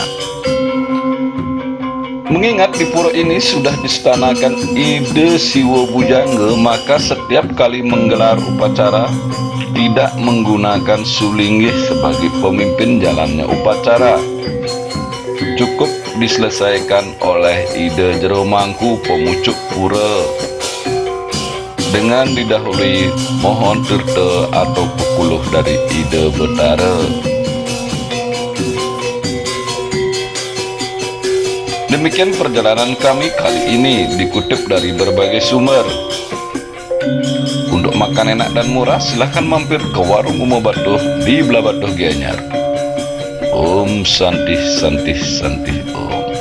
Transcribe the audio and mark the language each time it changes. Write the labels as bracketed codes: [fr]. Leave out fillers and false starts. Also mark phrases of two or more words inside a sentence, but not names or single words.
[id] Mengingat di pura ini sudah distanakan ide Siwa Bujangga, maka setiap kali menggelar upacara tidak menggunakan sulinggih sebagai pemimpin jalannya upacara. Cukup diselesaikan oleh ide jero mangku pemucuk pura dengan didahului mohon tirta atau pekuluh dari ide betara. Demikian perjalanan kami kali ini, dikutip dari berbagai sumber. Untuk makan enak dan murah, silahkan mampir ke warung Umo Batuh di Belah Batuh Gianyar. [sa] Om Santi Santi Santi Om.